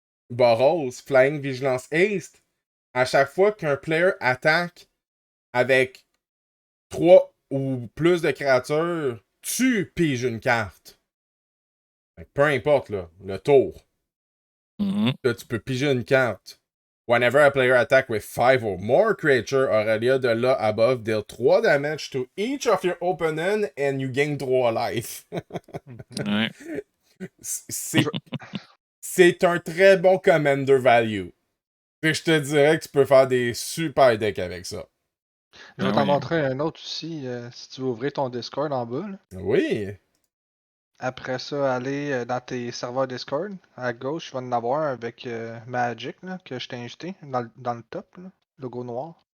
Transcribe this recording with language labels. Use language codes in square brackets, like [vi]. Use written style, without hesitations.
[en] Boros, Flying Vigilance Haste. [fr] À chaque fois qu'un player attaque avec 3 ou plus de créatures, tu piges une carte. Peu importe, là, le tour. Mhm. Là, tu peux piger une carte. [en] Whenever a player attack with 5 or more creature, Aurelia de là above deal 3 damage to each of your opponent and you gain 3 life. Mhm. [fr] Ouais. C'est un très bon commander value. Et je te dirais que tu peux faire des super decks avec ça. Je vais Ah t'en oui. montrer un autre aussi, si tu veux ouvrir ton Discord en bas. Là. Oui. Après ça, aller dans tes serveurs Discord. À gauche, tu vas en avoir un avec Magic, là, que je t'ai invité, dans le top, là, logo noir.